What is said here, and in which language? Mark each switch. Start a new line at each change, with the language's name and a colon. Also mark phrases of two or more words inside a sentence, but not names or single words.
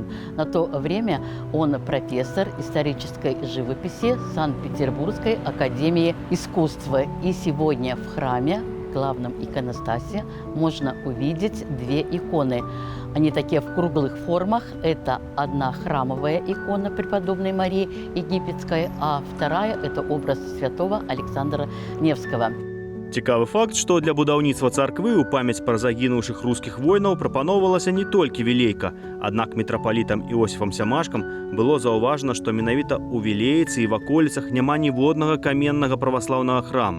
Russian: На то время он профессор исторической живописи Санкт-Петербургской академии искусства. И сегодня в храме, главном иконостасе, можно увидеть две иконы. Они такие в круглых формах. Это одна храмовая икона преподобной Марии Египетской, а вторая – это образ святого Александра Невского.
Belarusian: Цікавы факт, што для будаўніцтва царквы ў памяць пра загінуўшых рускіх воінаў прапаноўвалася не толькі вілейка. Аднак мітрапалітам Іосіфам Сямашкам было заўважана, што менавіта ў Вілейцы і ваколіцах няма ніводнага каменнага праваслаўнага храма.